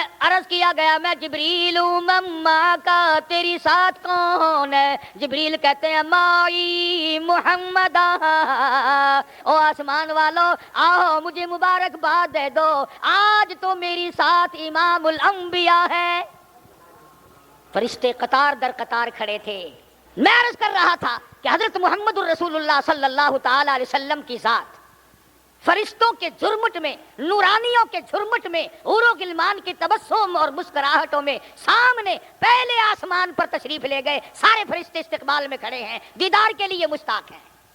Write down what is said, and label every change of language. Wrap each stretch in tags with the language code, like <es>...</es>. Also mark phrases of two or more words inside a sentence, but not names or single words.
<ur>عرض کیا گیا میں جبریل ہوں، مما کا تیری ساتھ کون ہے؟ جبریل کہتے ہیں مائی محمد، او آسمان والو آؤ مجھے مبارکباد دے دو، آج تو میری ساتھ امام الانبیاء ہے۔ فرشتے قطار در قطار کھڑے تھے۔ میں عرض کر رہا تھا کہ حضرت محمد الرسول اللہ</ur> <ar>صلی اللہ تعالی علیہ وسلم</ar> <ur>کی ذات فرشتوں کے جھرمٹ میں، نورانیوں کے جھرمٹ میں، حور و غلمان کی تبسم اور مسکراہٹوں میں سامنے پہلے آسمان پر تشریف لے گئے، سارے فرشتے استقبال میں کھڑے ہیں، دیدار کے لیے مشتاق ہیں۔</ur>